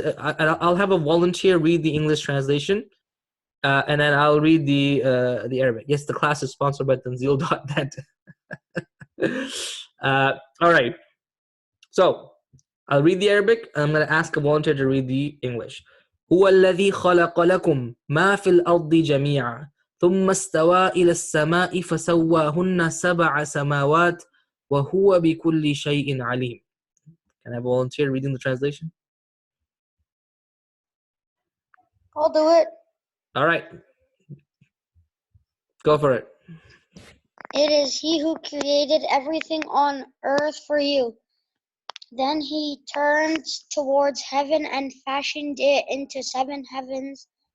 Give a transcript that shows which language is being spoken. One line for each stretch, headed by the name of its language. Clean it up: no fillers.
English: I'll have a volunteer read the English translation, and then I'll read the Arabic. Yes, the class is sponsored by Tanzil.net. All right. So I'll read the Arabic, and I'm going to ask a volunteer to read the English.
Arabic: هو الذي خلق لكم ما في الأرض جميعا ثم استوى إلى السماء فسواهن سبع سماوات وهو بكل شيء عليم.
English: Can I have a volunteer reading the translation? I'll do it. All right. Go for it. It is He who created everything on earth for you. Then He turned towards heaven and fashioned it into 7 heavens.